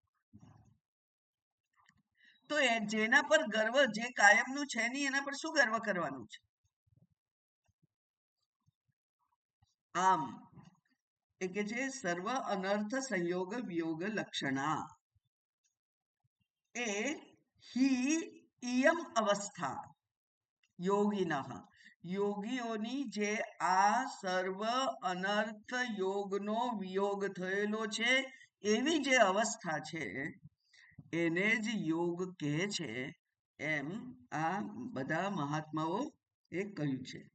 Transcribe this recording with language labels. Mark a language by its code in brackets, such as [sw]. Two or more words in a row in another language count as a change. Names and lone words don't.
[gu] તો જેના પર ગર્વ, જે કાયમનું છે નહીં, એના પર શું ગર્વ કરવાનું છે? આમ એ કે છે [sa] સર્વ અનર્થ સંયોગ વિયોગ લક્ષણા. [gu] એ [sa] हि इयम अवस्था योगिनः [gu] યોગીઓની જે આ સર્વ અનર્થ યોગનો વિયોગ થયેલો છે એવી જે અવસ્થા છે એને જ યોગ કહે છે એમ આ બધા મહાત્માઓ એ કહ્યું છે.